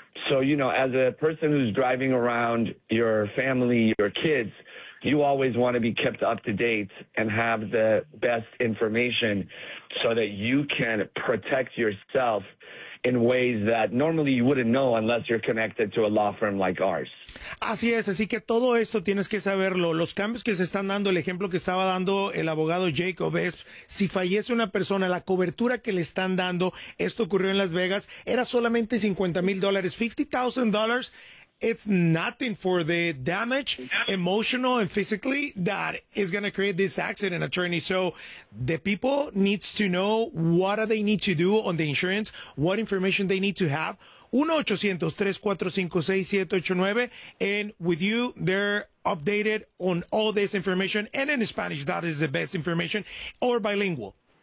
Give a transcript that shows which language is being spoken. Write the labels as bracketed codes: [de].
[en] So, you know, as a person who's driving around your family, your kids, you always want to be kept up to date and have the best information so that you can protect yourself in ways that normally you wouldn't know unless you're connected to a law firm like ours. [es] Así es, así que todo esto tienes que saberlo. Los cambios que se están dando, el ejemplo que estaba dando el abogado Jacob, es si fallece una persona, la cobertura que le están dando, esto ocurrió en Las Vegas, era solamente $50,000. [en] $50,000, it's nothing for the damage, emotional and physically, that is going to create this accident, attorney. So the people needs to know what they need to do on the insurance, what information they need to have. 1-800-345-6789, and with you, they're updated on all this information, and in Spanish, that is the best information, or bilingual.